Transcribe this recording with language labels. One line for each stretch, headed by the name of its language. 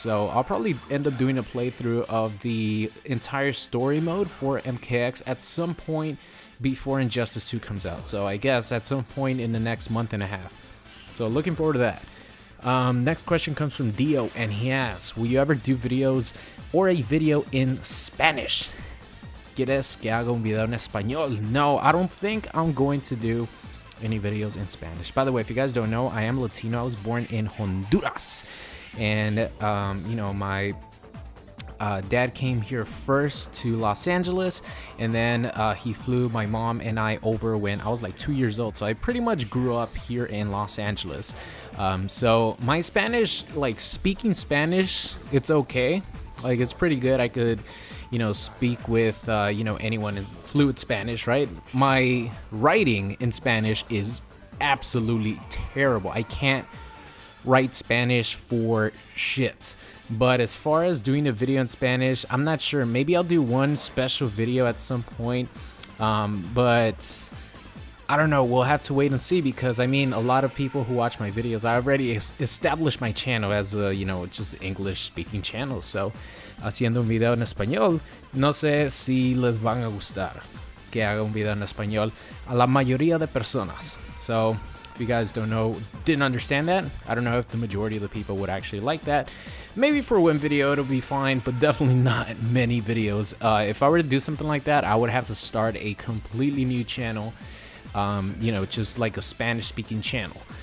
English: So I'll probably end up doing a playthrough of the entire story mode for MKX at some point before Injustice 2 comes out. So I guess at some point in the next month and a half. So looking forward to that. Next question comes from Dio, and he asks, will you ever do videos or a video in Spanish?
Spanish: ¿Quieres que haga un video en español?
English: No, I don't think I'm going to do any videos in Spanish. By the way, if you guys don't know, I am Latino. I was born in Honduras, and my dad came here first to Los Angeles, and then he flew my mom and I over when I was like 2 years old. So I pretty much grew up here in Los Angeles. So my Spanish, like speaking Spanish, it's okay. Like it's pretty good. I could, speak with, anyone in fluent Spanish, right? My writing in Spanish is absolutely terrible. I can't write Spanish for shit. But as far as doing a video in Spanish, I'm not sure. Maybe I'll do one special video at some point, but I don't know. We'll have to wait and see, because I mean, a lot of people who watch my videos, I already established my channel as a just English speaking channel.
Spanish: So haciendo un video en español, no sé si les van a gustar que haga un video en español a la mayoría de personas.
English: So if you guys didn't understand that, I don't know if the majority of the people would actually like that. Maybe for one video it'll be fine, but definitely not many videos. If I were to do something like that, I would have to start a completely new channel, just like a Spanish speaking channel.